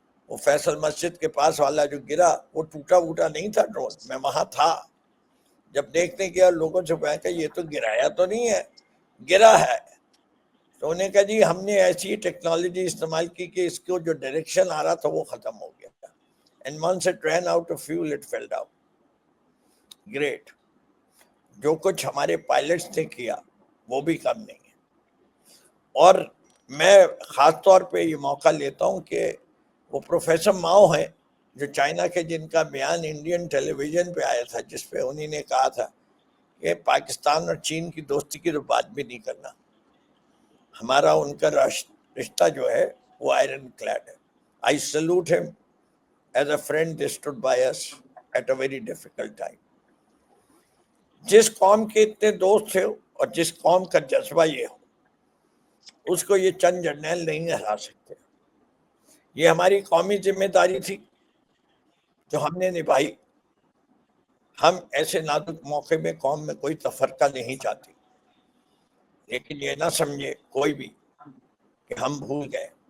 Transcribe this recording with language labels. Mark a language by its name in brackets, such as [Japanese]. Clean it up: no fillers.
[Urdu] وہ فیصل مسجد کے پاس والا جو گرا وہ ٹوٹا ووٹا نہیں تھا ڈرون. میں وہاں تھا جب دیکھنے گیا، لوگوں سے کہا کہ یہ تو گرایا تو نہیں ہے، گرا ہے. تو انہیں کہا جی ہم نے ایسی ٹیکنالوجی استعمال کی کہ اس کو جو ڈائریکشن آ رہا تھا وہ ختم ہو گیا. [English] And once it ran out of fuel, it fell down. Great. [Urdu] جو کچھ ہمارے پائلٹس نے کیا وہ بھی کم نہیں ہے. اور میں خاص طور پہ یہ موقع لیتا ہوں کہ وہ پروفیسر ماؤ ہیں جو چائنا کے، جن کا بیان انڈین ٹیلی ویژن پہ آیا تھا، جس پہ انہی نے کہا تھا کہ پاکستان اور چین کی دوستی کی تو بات بھی نہیں کرنا، ہمارا ان کا رشتہ جو ہے وہ آئرن کلیڈ ہے. [English] I salute him as a friend. They stood by us at a very difficult time. [Urdu] جس قوم کے اتنے دوست تھے اور جس قوم کا جذبہ یہ ہو، اس کو یہ چند جرنیل نہیں ہرا سکتے. یہ ہماری قومی ذمہ داری تھی جو ہم نے نبھائی. ہم ایسے نازک موقع میں قوم میں کوئی تفرقہ نہیں چاہتی، لیکن یہ نہ سمجھے کوئی بھی کہ ہم بھول گئے.